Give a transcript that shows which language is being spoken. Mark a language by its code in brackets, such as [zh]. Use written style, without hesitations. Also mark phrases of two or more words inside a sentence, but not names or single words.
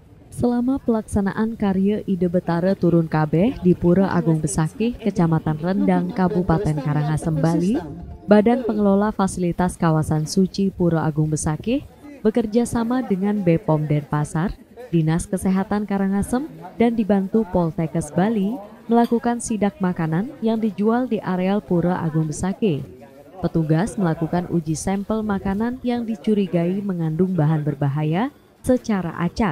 [id] Selama pelaksanaan Karya Ide Betara Turun Kabeh di Pura Agung Besakih, Kecamatan Rendang, Kabupaten Karangasem, Bali, Badan Pengelola Fasilitas Kawasan Suci Pura Agung Besakih bekerja sama dengan BPOM Denpasar, Dinas Kesehatan Karangasem, dan dibantu Poltekkes Bali melakukan sidak makanan yang dijual di areal Pura Agung Besakih. Petugas melakukan uji sampel makanan yang dicurigai mengandung bahan berbahaya secara acak.